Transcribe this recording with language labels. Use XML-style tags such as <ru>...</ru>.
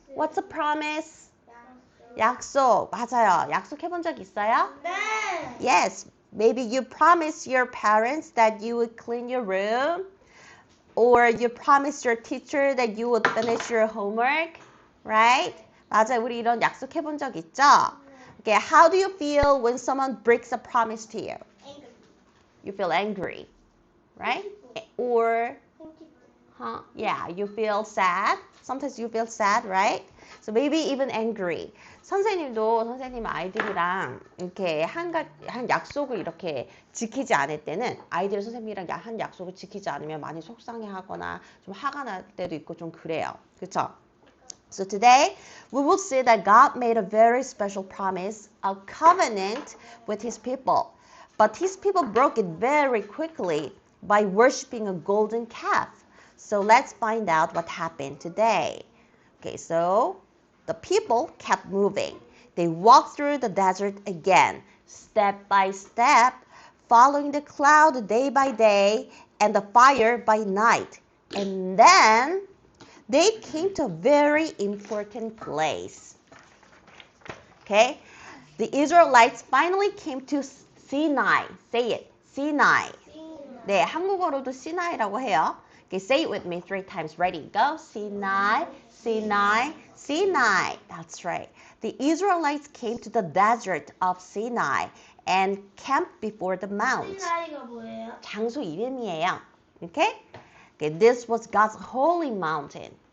<en>What's a promise?</en> <ko>약속. 맞아요. 약속해본 적 있어요? 네.</ko> <en>Yes. Maybe you promised your parents that you would clean your room, or you promised your teacher that you would finish your homework, right?</en> <ko>맞아요. 우리 이런 약속해본 적 있죠?</ko> <en>Okay, how do you feel when someone breaks a promise to you? Angry. You feel angry, right? Or yeah, you feel sad. Sometimes you feel sad, right? So maybe even angry.</en> <ko>선생님 아이들이랑 이렇게 한 약속을 이렇게 지키지 않을 때는 아이들 선생님이랑 한 약속을 지키지 않으면 많이 속상해하거나 좀 화가 날 때도 있고 좀 그래요. 그렇죠?</ko> <en>So today we will see that God made a very special promise, a covenant with his people. But his people broke it very quickly by worshiping a golden calf. So let's find out what happened today. Okay, so the people kept moving. They walked through the desert again, step by step, following the cloud day by day and the fire by night. And then they came to a very important place. Okay, the Israelites finally came to Sinai. Say it, Sinai.</en> <ko>네, 한국어로도 Sinai라고 해요.</ko> <en>Okay, say it with me 3 times. Ready? Go. Sinai, Sinai, Sinai. That's right. The Israelites came to the desert of Sinai and camped before the mount.</en> <ko>시나이가 뭐예요? 장소 이름이에요. Okay?</ko> <en>Okay, this was God's holy mountain.</en>